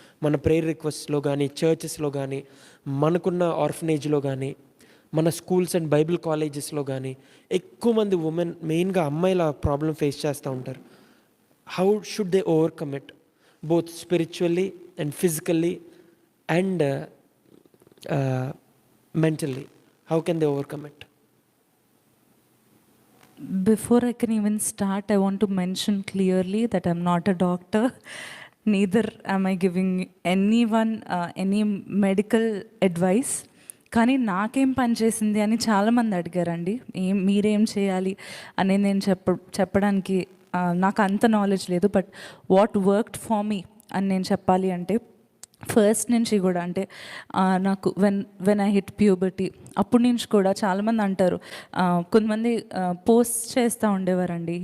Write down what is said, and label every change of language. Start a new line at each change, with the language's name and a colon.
Telugu: మన ప్రేయర్ రిక్వెస్ట్స్లో కానీ, చర్చెస్లో కానీ, మనకున్న ఆర్ఫనేజ్లో కానీ, మన స్కూల్స్ అండ్ బైబిల్ కాలేజెస్లో కానీ ఎక్కువ మంది ఉమెన్, మెయిన్గా అమ్మాయిల ప్రాబ్లం ఫేస్ చేస్తూ ఉంటారు.
English: How should they overcome it both spiritually and physically and mentally? How can they overcome it? Before I can even start, I want to mention clearly that I'm not a doctor. Neither am I giving anyone any medical advice.
Telugu: కానీ నాకేం పని చేసింది అని చాలామంది అడిగారండి. మీరేం చేయాలి అని నేను చెప్పడానికి నాకు అంత నాలెడ్జ్ లేదు.
English: but what worked for me
Telugu: అని నేను చెప్పాలి అంటే, ఫస్ట్ నుంచి కూడా అంటే నాకు
English: when I hit puberty
Telugu: అప్పటి నుంచి కూడా చాలామంది అంటారు, కొంతమంది పోస్ట్ చేస్తూ ఉండేవారండి.